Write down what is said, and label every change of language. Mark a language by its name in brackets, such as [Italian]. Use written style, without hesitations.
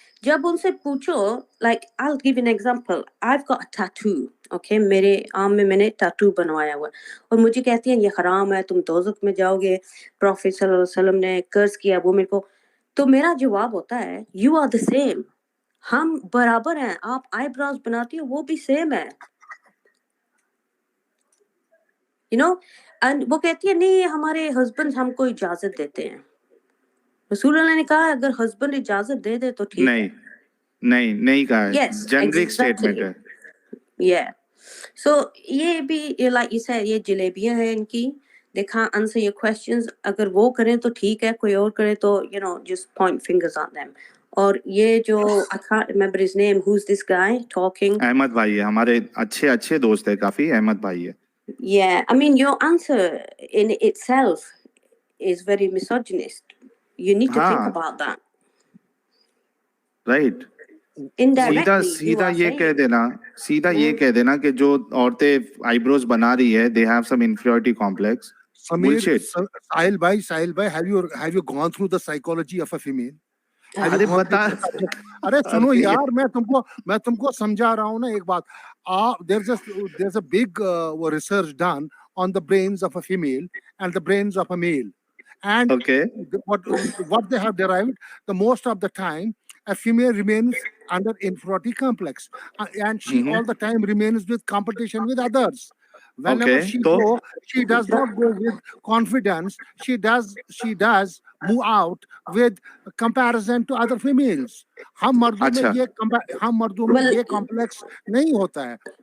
[Hindi] जब उनसे पूछो, [English] like I'll give you an example. I've got a tattoo, okay? [Hindi] मेरे आर्म में मैंने tattoo बनवाया हुआ है, और मुझे कहती हैं ये हराम है, तुम दोज़ख में जाओगे, प्रॉफिट सल्लल्लाहु अलैहि वसल्लम ने कर्ज किया वो मेरे को. तो मेरा जवाब होता है, [English] you are the same. [Hindi] हम बराबर हैं. आप eyebrows बनाती हो, वो भी same है. [English] You know, and [Hindi] वो कहती है नहीं हमारे husband हमको इजाजत देते हैं. रसूलुल्लाह ने कहा अगर हस्बैंड इजाजत दे दे तो ठीक है. नहीं कहा है. [English] Yes, [Hindi] generic [English] exactly. [Hindi] स्टेटमेंट है. [English] Yeah. [Hindi] So ये भी [English] like you said, [Hindi] ये जलेबियां हैं इनकी. [English] They can't answer your questions. [Hindi] अगर वो करें तो ठीक है, कोई और करे तो [English] you know just point fingers at them. [Hindi] और ये जो [English] I can't remember his name. Who's this guy talking? [Hindi] Ahmad भाई है, हमारे अच्छे दोस्त है काफी. अहमद भाई है. [English] Yeah, I mean your answer in itself is very misogynist. You need to think about that. Right. Indirectly, [Hindi] सीधा ये कह देना कि जो औरतें आईब्रोज बना रही है, [English] they have some inferiority complex. Samir, Sahil bhai, have you gone through the psychology of a female? [Hindi] अरे बता. अरे सुनो यार, मैं तुमको समझा रहा हूँ ना एक बात. [English] There's a big research done on the brains of a female and the brains of a male. And what they have derived, the most of the time, a female remains under inferiority complex, and she all the time remains with competition with others. Whenever she goes, she does not go with confidence. She does move out with comparison to other females. [Hindi] हम मर्दों में ये complex नहीं होता है.